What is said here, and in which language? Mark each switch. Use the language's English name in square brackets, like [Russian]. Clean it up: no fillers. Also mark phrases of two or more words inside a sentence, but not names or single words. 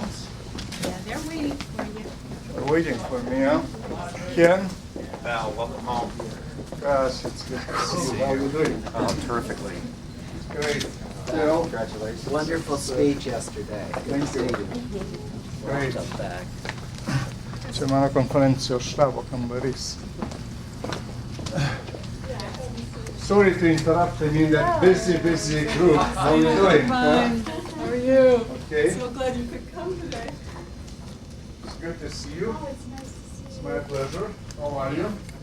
[English] Yeah, they're waiting for you. They're waiting for me, huh? Ken? Val, welcome home. Gosh, it's good to see you. How are you doing? Oh, terrifically. Great. Phil? Congratulations. Wonderful speech yesterday. Good to see you. Great. Welcome back. [Lithuanian] Čia mano konferencijos štabo kambarys. [English] Sorry to interrupt, I mean that busy group. How are you doing? Fine. How are you? Okay. So glad you could come today. It's good to see you. Oh, it's nice to see you. It's my pleasure. How are you?